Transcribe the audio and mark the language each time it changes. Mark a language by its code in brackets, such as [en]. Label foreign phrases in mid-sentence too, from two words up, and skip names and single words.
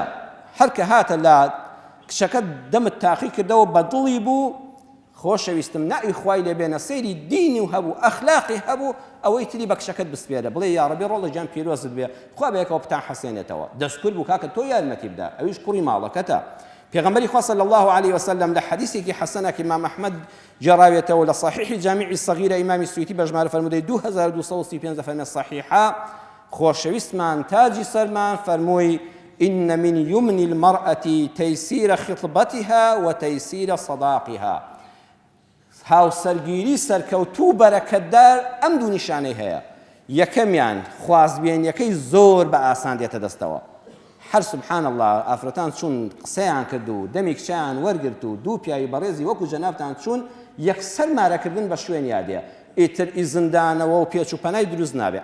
[ckb] هەر کە هاتە لا کچەکەت دەمت تاقی کردەوە بە دڵی بوو، خۆشەویستم ناوی خوای لێ بێنە سەیری دینی و هەبوو ئەخلاقی هەبوو، ئەوەی تری بە کچەکەت بسپێرە بڵێ یا ڕەبی ڕۆڵە گیان پیرۆزت بێ، خوا بە یەکەوە پتان حەسێنێتەوە، دەستکرد بوو کاکە تۆ یارمەتی بدە، ئەویش کوڕی ماڵەکەتە. پێغەمبەری خوا [ar] صلی الله عليه وسلم [ckb] لە حەدیثێکی حەسەنە ئیمام ئەحمەد جێڕاوێتەوە لە صحیحی جامیعی سەغیرە ئیمامی سویتی بەژمارە فەرموودەی 2235 فەرمێ صحیحە خۆشەویستمان تاجی سەرمان فەرمووی [ar] إن من يمن المرأة تيسير خطبتها وتيسير صداقها. [ckb] هاو سەرگیری سەرکەوتوو بەرەکەتدار ئەم دوو نیشانەی هەیە. یەکەمیان خوازبێنیەکەی زۆر بە ئاسان دێتە دەستەوە. هەر [ar] سبحان الله [ckb] ئافرەتان چوون قسەیان کرد و دەمی کچیان وەرگرت و دوو پیاوی بەڕێزی وەکو جەنابتان چوون یەکسەر مارەکردن بە شوێنیا دێ، ئیتر ئیزندانەوە و پێچ و پەنای دروست نابێ.